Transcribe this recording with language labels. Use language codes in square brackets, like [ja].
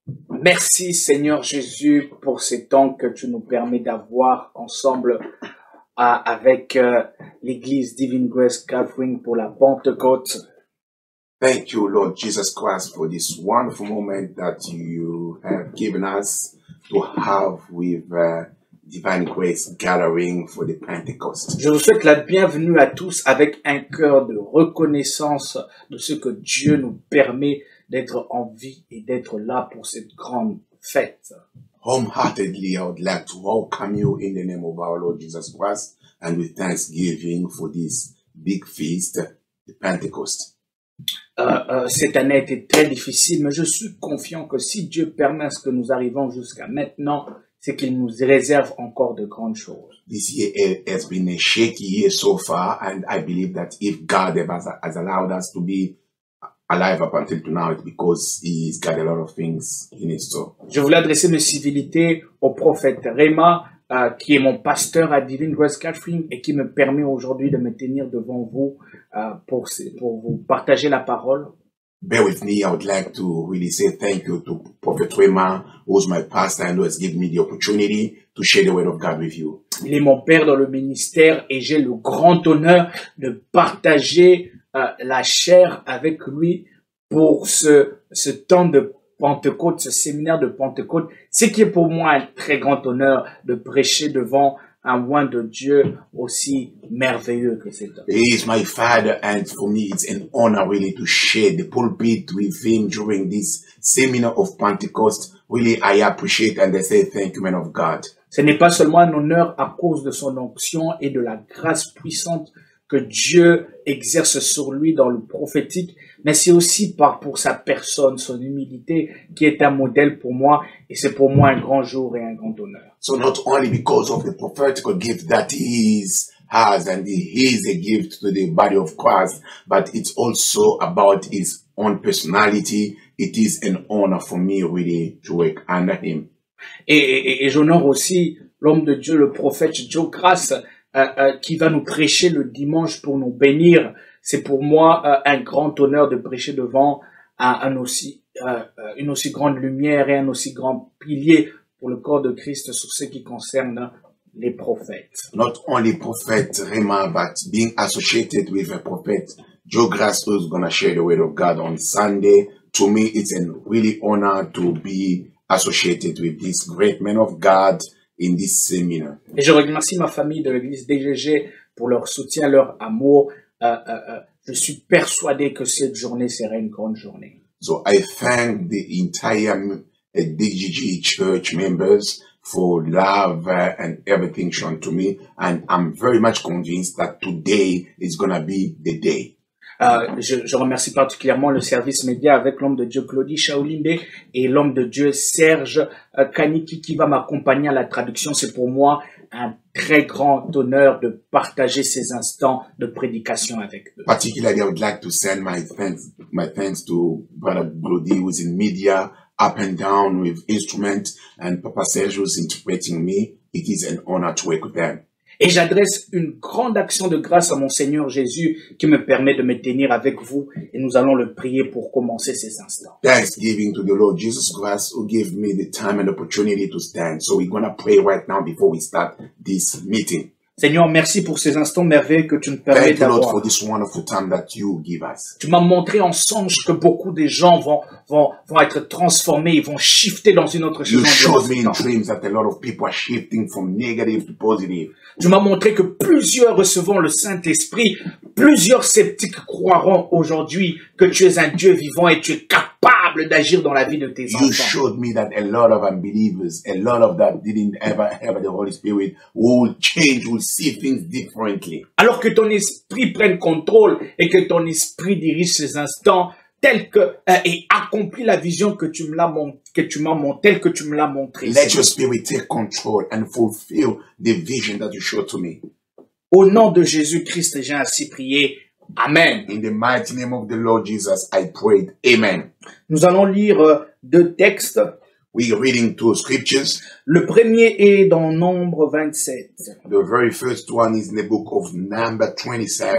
[fr] Merci Seigneur Jésus pour ces temps que tu nous permets d'avoir ensemble avec l'église Divine Grace Gathering pour la Pentecôte. [en] Thank you, Lord Jesus Christ, for this wonderful moment that you have given us to have with Divine Grace Gathering for the Pentecost. [fr] Je vous souhaite la bienvenue à tous avec un cœur de reconnaissance de ce que Dieu nous permet d'être en vie et d'être là pour cette grande fête. [en] Wholeheartedly, I would like to welcome you in the name of our Lord Jesus Christ and with thanksgiving for this big feast, the Pentecost. [fr] Cette année a été très difficile, mais je suis confiant que si Dieu permet à ce que nous arrivons jusqu'à maintenant, c'est qu'il nous réserve encore de grandes choses. [en] This year has been a shaky year so far, and I believe that if God has allowed us to be alive up until now, it's because He's got a lot of things in His store. [fr] Je voulais adresser mes civilités au prophète Réma, qui est mon pasteur à Divine Grace Gathering et qui me permet aujourd'hui de me tenir devant vous pour vous partager la parole. [en] Bear with me, I would like to really say thank you to Prophet Rema, who's my pastor and who has given me the opportunity to share the word of God with you. [fr] Il est mon père dans le ministère et j'ai le grand honneur de partager la chair avec lui pour ce temps de Pentecôte, ce séminaire de Pentecôte. Ce qui est pour moi un très grand honneur de prêcher devant un oint de Dieu aussi merveilleux que cet homme. [en] He is my father, and for me it's an honor really to share the pulpit with him during this seminar of Pentecost. Really, I appreciate and I say thank you, man of God. [fr] Ce n'est pas seulement un honneur à cause de son onction et de la grâce puissante que Dieu exerce sur lui dans le prophétique, mais c'est aussi pour sa personne, son humilité, qui est un modèle pour moi, et c'est pour moi un grand jour et un grand honneur. [en] So not only because of the prophetical gift that he has, and he is a gift to the body of Christ, but it's also about his own personality. It is an honor for me really to work under him. [fr] Et j'honore aussi l'homme de Dieu, le prophète Joe Grace, qui va nous prêcher le dimanche pour nous bénir. C'est pour moi un grand honneur de prêcher devant une aussi grande lumière et un aussi grand pilier pour le corps de Christ sur ce qui concerne les prophètes. [en] Not only Prophet Rema, but being associated with a prophet, Joe Grass, who's going to share the word of God on Sunday. To me, it's a really honor to be associated with this great man of God in this seminar. [fr] Et je remercie ma famille de l'église DGG pour leur soutien, leur amour. Je suis persuadé que cette journée sera une grande journée. [en] So I thank the entire DGG church members for love and everything shown to me. And I'm very much convinced that today is going to be the day. [fr] Je remercie particulièrement le service média avec l'homme de Dieu Claudie Shaolinde et l'homme de Dieu Serge Kaniki qui va m'accompagner à la traduction. C'est pour moi un très grand honneur de partager ces instants de prédication avec eux. [en] Particularly, I would like to send my thanks to Brother Claudie, who's in media, up and down with instruments, and Papa Serge, who's interpreting me. It is an honor to work with them. [fr] Et j'adresse une grande action de grâce à mon Seigneur Jésus qui me permet de me tenir avec vous et nous allons le prier pour commencer ces instants. [en] Thanksgiving to the Lord Jesus Christ who gave me the time and opportunity to stand. So we're going to pray right now before we start this meeting. [fr] Seigneur, merci pour ces instants merveilleux que tu nous permets [en] Thank you, Lord, [fr] d'avoir. [en] for this wonderful time that you give us. [fr] Tu m'as montré en songe que beaucoup de gens vont être transformés, ils vont shifter dans une autre [en] You [fr] chose. [en] showed me in dreams that a lot of people are shifting from negative to positive. [fr] Tu m'as montré que plusieurs recevront le Saint-Esprit, plusieurs sceptiques croiront aujourd'hui que tu es un Dieu vivant et tu es capable d'agir dans la vie de tes [en] You [fr] enfants. [en] showed me that a lot of unbelievers, a lot of that didn't ever have the Holy Spirit, will change, will see things differently. [fr] Alors que ton esprit prenne contrôle et que ton esprit dirige ces instants tel que et accomplit la vision que tu m'as montré. [en] Let your spirit take control and fulfill the vision that you showed to me. [fr] Au nom de Jésus-Christ, j'ai ainsi prié. Amen. [en] In the mighty name of the Lord Jesus, I prayed. Amen. [fr] Nous allons lire deux textes. [en] We are reading two scriptures. [fr] Le premier est dans Nombre 27, [en] The very first one is in the book of Number 27,